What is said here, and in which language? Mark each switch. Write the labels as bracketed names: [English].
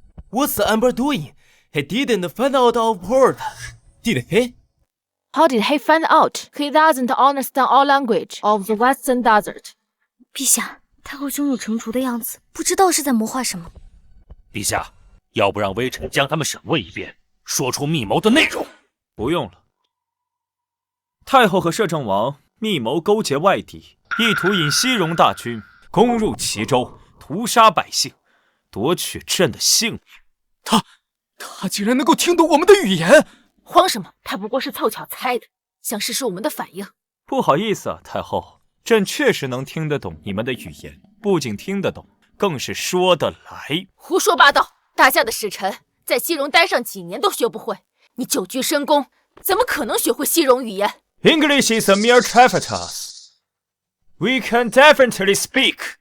[English] What's the Emperor doing? He didn't find out of port, did he? How did he find out? He doesn't understand our language of the Western Desert. [Chinese] 陛下，太后胸有成竹的样子，不知道是在谋划什么。陛下，要不让微臣将他们审问一遍，说出密谋的内容？不用了。太后和摄政王密谋勾结外敌，意图引西戎大军攻入齐州，屠杀百姓，夺取朕的性命。他竟然能够听懂我们的语言！慌什么？他不过是凑巧猜的，想试试我们的反应。不好意思啊，太后，朕确实能听得懂你们的语言，不仅听得懂，更是说得来。胡说八道！大夏的使臣在西戎待上几年都学不会，你久居深宫，怎么可能学会西戎语言 [English] ？English is a mere trifle. We can definitely speak.